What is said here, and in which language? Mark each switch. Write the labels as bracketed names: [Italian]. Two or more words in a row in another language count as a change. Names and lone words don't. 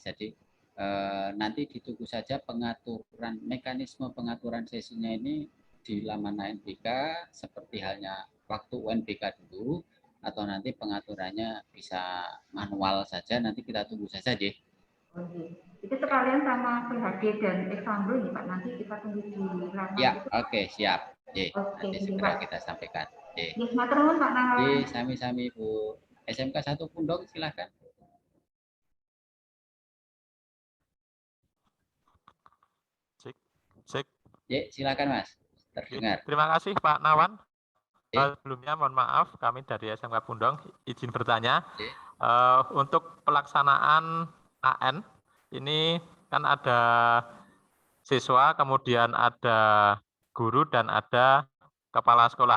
[Indonesian] Jadi nanti ditunggu saja mekanisme pengaturan sesinya ini di laman ANBK seperti halnya waktu UNBK dulu, atau nanti pengaturannya bisa manual saja, nanti kita tunggu saja deh. Itu sekalian sama PHD dan Exambro ya Pak, nanti kita tunggu di laman. Ya, oke, siap. Nanti segera kita sampaikan. [Javanese] Matur nuwun Pak Nawan. [Indonesian] Sami-sami Bu. SMK 1 Pundong silahkan. Cek. Silakan Mas. Terdengar. Terima kasih Pak Nawan. Sebelumnya mohon maaf kami dari SMK Pundong izin bertanya. Untuk pelaksanaan AN ini kan ada siswa, kemudian ada guru dan ada kepala sekolah.